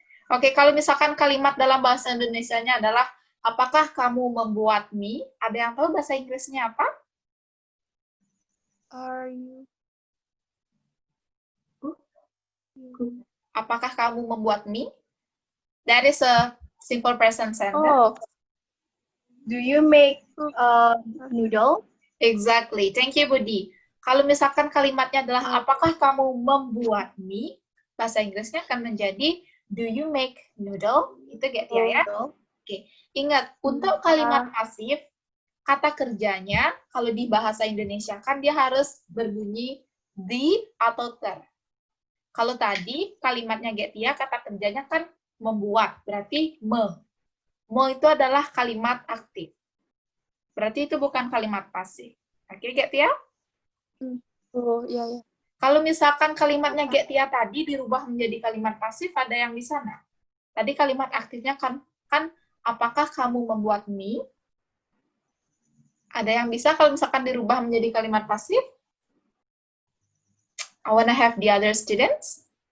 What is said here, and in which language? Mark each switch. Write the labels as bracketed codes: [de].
[id] Oke, kalau misalkan kalimat dalam bahasa Indonesianya adalah apakah kamu membuat mie? Ada yang tahu bahasa Inggrisnya apa? [en] Are you? [id] Apakah kamu membuat mie? [en] That is a simple present sentence. Oh. Do you make noodle? Exactly. Thank you, Budi. [id] Kalau misalkan kalimatnya adalah apakah kamu membuat mie? Bahasa Inggrisnya akan menjadi [en] do you make noodle? [id] Itu Getia ya. Oke. Ingat, untuk kalimat pasif, kata kerjanya kalau di bahasa Indonesia kan dia harus berbunyi the atau ter. Kalau tadi kalimatnya Getia, kata kerjanya kan membuat, berarti me. Me itu adalah kalimat aktif. Berarti itu bukan kalimat pasif. Oke, Getia? Oh, iya, iya. Kalau misalkan kalimatnya Getia tadi dirubah menjadi kalimat pasif, ada yang di sana. Tadi kalimat aktifnya kan apakah kamu membuat mie? Ada yang bisa kalau misalkan dirubah menjadi kalimat pasif? [en] I wanna have the other students.